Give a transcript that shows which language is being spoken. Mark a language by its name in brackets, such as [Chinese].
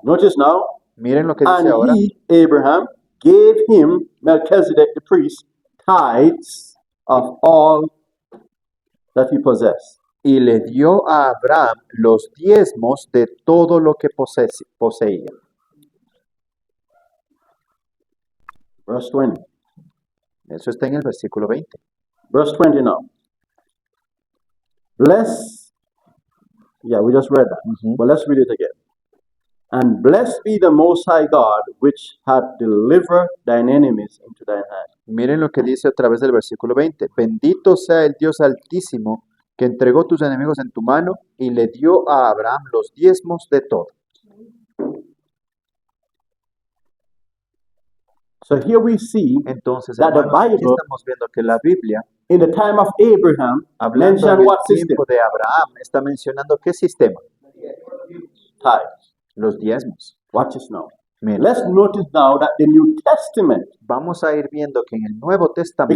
[English] Notice now, [Spanish] Miren lo que dice [English] and [Spanish] ahora. [English] he, Abraham, gave him, Melchizedek the priest, tithes of all that he possessed. [Spanish] Y le dio a Abraham los diezmos de todo lo que poseía. [English] Verse 20. [Spanish] Eso está en el versículo 20. [English] Verse 20 now. Bless, yeah, we just read that. But let's read it again. And blessed be the Most High God, which hath delivered thine enemies into thine hand. [Spanish] Miren lo que dice a través del versículo 20. Bendito sea el Dios Altísimo que entregó tus enemigos en tu mano y le dio a Abraham los diezmos de todo. [English] So here we see, [Spanish] Entonces, [English] That the [Spanish] hermanos, aquí [English] Bible- [Spanish] estamos viendo que la Biblia, [English] in the time of Abraham, [Spanish] hablando [English] mentioned [Spanish] del [English] what system? [Spanish] tiempo de Abraham, está mencionando qué sistema. [English] Tithes. [Spanish] Los diezmos. [English] Watch this now. [Spanish] Miren, [English] Let's notice now that the New Testament, [Spanish] vamos a ir viendo que en el Nuevo Testamento,